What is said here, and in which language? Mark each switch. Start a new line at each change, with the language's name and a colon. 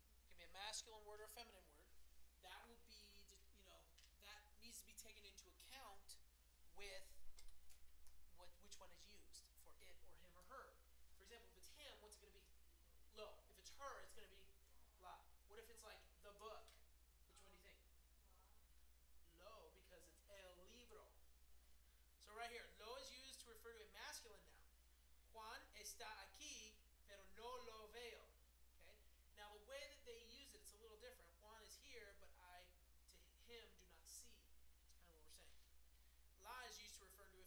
English: It can be a masculine word or a feminine word. That will be, that needs to be taken into account with which one is used for it or him or her. For example, if it's him, what's it going to be? Lo. If it's her, it's going to be la. What if it's like the book? Which one do you think? Lo, because it's
Spanish: el libro.
English: So right here, lo is used to refer to a masculine noun.
Spanish: Juan está aquí, pero no lo veo.
English: Okay? Now the way that they use it, it's a little different. Juan is here, but I, to him, do not see. That's kind of what we're saying. La is used to refer